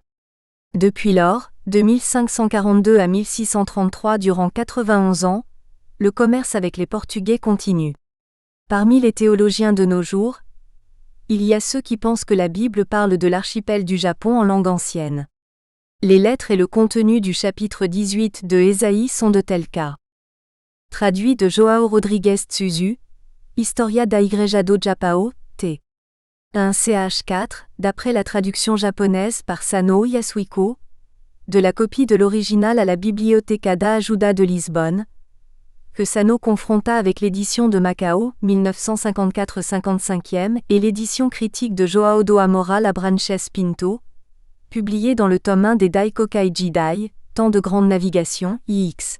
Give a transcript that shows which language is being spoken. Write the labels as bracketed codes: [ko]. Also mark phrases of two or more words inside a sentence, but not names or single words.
[fr] Depuis lors, de 1542 à 1633 durant 91 ans, le commerce avec les Portugais continue. Parmi les théologiens de nos jours, il y a ceux qui pensent que la Bible parle de l'archipel du Japon en langue ancienne. Les lettres et le contenu du chapitre 18 de Ésaïe sont de tels cas. Traduit de João Rodrigues Tsuzu, Historia da Igreja do Japão, t. 1 ch 4, d'après la traduction japonaise par Sano Yasuhiko, de la copie de l'original à la Biblioteca da Ajuda de Lisbonne, que Sano confronta avec l'édition de Macao, 1954-55e, et l'édition critique de João do Amora Labranches Pinto, publiée dans le tome 1 des Daikokai Jidai, Temps de grande navigation, IX.